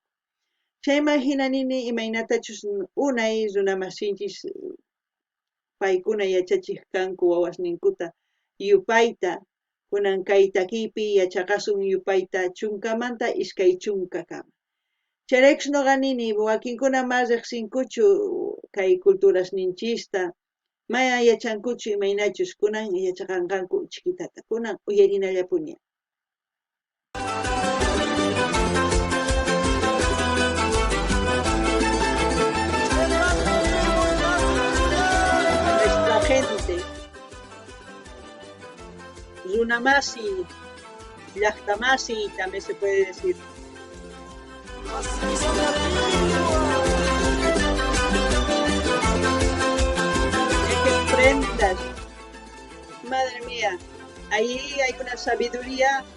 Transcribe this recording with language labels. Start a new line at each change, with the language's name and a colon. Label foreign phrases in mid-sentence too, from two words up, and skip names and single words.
Quechua: Chayman hinanini imaynatachus unay runamasinchis paykuna yachachiq kanku wawasninkuta yupayta kunan kay takiypi yachaqasun yupayta chunkamanta iskay chunkakama. Chayraykus ñuqa nini wakinkuna mas riqsinkuchu kay culturasninchista maya yachankuchu imaynachus kunan yachaqanqanku chiqitata kunan uyarinallapuni.
Spanish: Nuestra gente
Quechua: runamasi llaqtamasi
Spanish: también se puede decir. Que prendas, madre mía, ahí hay una sabiduría.